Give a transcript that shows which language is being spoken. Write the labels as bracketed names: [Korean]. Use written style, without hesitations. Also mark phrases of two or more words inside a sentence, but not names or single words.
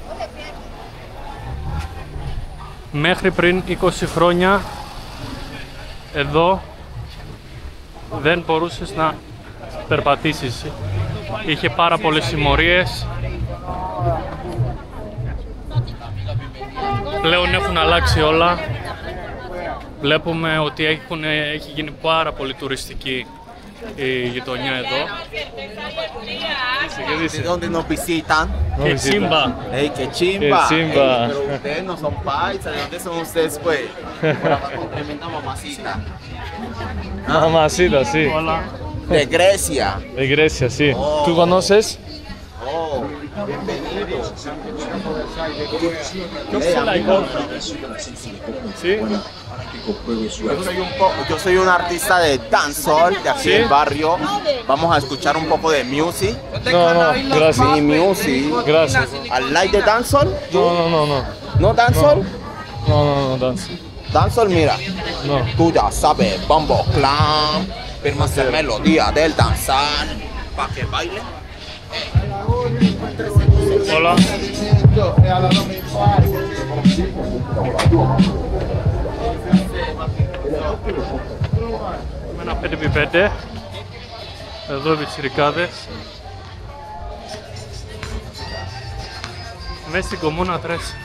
[Greek] Μέχρι πριν 20 χρόνια εδώ δεν μπορούσες να περπατήσεις. Είχε πάρα πολλές συμμορίες. Πλέον έχουν αλλάξει όλα. Βλέπουμε ότι έχει γίνει πάρα πολύ τουριστική η γειτονιά εδώ. [Spanish] ¿De dónde nos visitan? Que chimba. ¡Ey, qué chimba! Qué chimba. Ey, pero ustedes no son paisas, ¿de dónde son ustedes, pues? Por acá con tremenda mamacita. Mamacita, sí. De Grecia. De Grecia, sí. Oh. ¿Tú conoces? Oh, bienvenido. Sí. Yo soy un artista de dancehall de aquí del barrio. Vamos a escuchar un poco de music. No, gracias. Sí, music. Gracias. [English] ¿I like the dancehall? [Spanish] No. ¿No dancehall? No, danza. Dancehall, mira. No. Tú ya sabes, Bombo Clan. Firma esa melodía del danzar. Pa' que baile. Hola. [Greek] Με ένα 5x5. Εδώ οι πιτσιρικάδες. Μέσα στην Κομούνα 13.